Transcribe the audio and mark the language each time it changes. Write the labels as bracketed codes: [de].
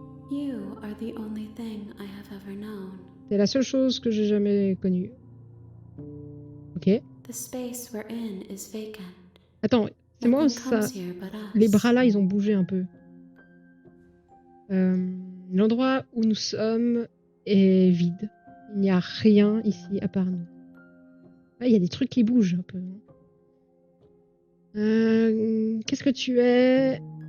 [en] You are the only thing I have ever known. [fr] C'est la seule chose que j'ai jamais connue. Ok. [en] The space we're in is vacant. [fr] Attends, c'est moi ou [en] Nothing [fr] ça? [en] comes here but us. [fr] Les bras là, ils ont bougé un peu. L'endroit où nous sommes est vide. Il n'y a rien ici à part nous. Ah, il y a des trucs qui bougent un peu. Qu'est-ce que tu es?